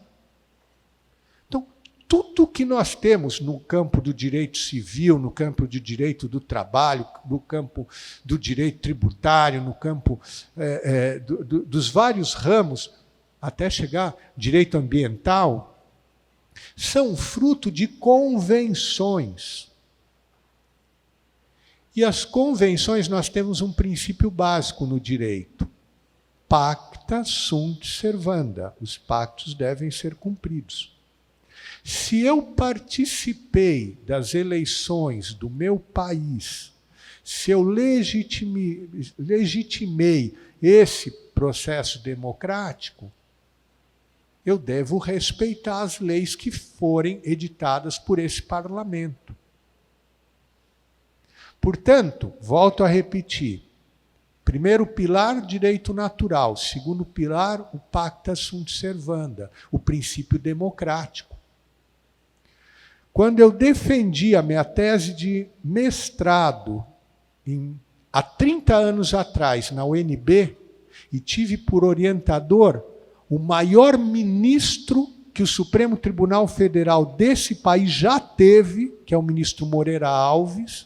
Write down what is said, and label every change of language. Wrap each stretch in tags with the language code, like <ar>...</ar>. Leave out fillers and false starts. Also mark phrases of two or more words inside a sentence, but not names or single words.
<pt>Então, tudo que nós temos no campo do direito civil, no campo do direito do trabalho, no campo do direito tributário, no campo dos vários ramos, até chegar ao direito ambiental, são fruto de convenções. E as convenções, nós temos um princípio básico no direito.</pt> <la>Pacta sunt servanda.</la> <pt>Os pactos devem ser cumpridos. Se eu participei das eleições do meu país, se eu legitimei esse processo democrático, eu devo respeitar as leis que forem editadas por esse parlamento. Portanto, volto a repetir, primeiro pilar, direito natural. Segundo pilar, o</pt> <la>pacta sunt servanda,</la> <pt>o princípio democrático. Quando eu defendi a minha tese de mestrado há 30 anos atrás na UNB, e tive por orientador o maior ministro que o Supremo Tribunal Federal desse país já teve, que é o ministro Moreira Alves.</pt>